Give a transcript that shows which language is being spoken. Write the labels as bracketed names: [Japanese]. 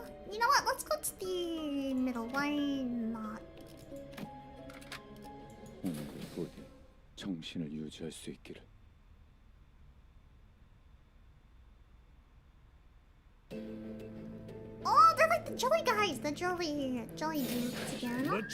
[English] You know what? Let's go to the middle. Why not? [Korean] 오늘도 부디 정신을 유지할 수 있기를. [English] Oh, they're like the jelly guys, the jelly dudes again.